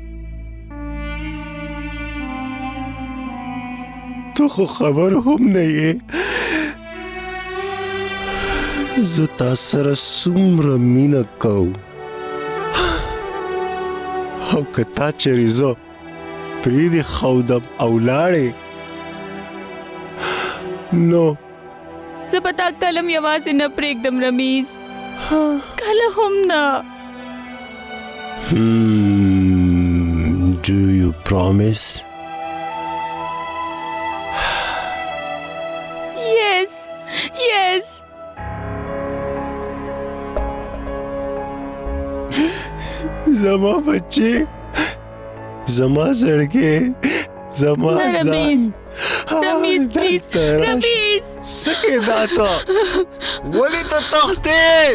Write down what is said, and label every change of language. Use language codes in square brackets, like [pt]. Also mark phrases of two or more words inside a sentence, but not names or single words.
[ps] تو خو خبر هم نه یې زه تا سره څومره مینه کوم او که تا چېرې زه پرېږدې ښودم او لاړې نو زه به تا کلم یوازې نه پرېږدم رمیز. کله هم نه. [en] Do you promise? Yes, yes. [ps] زما بچی زما زړګې زما رمیز رمیز پلیز رمیز. څه کېدا ته؟ ولې ته تښتې؟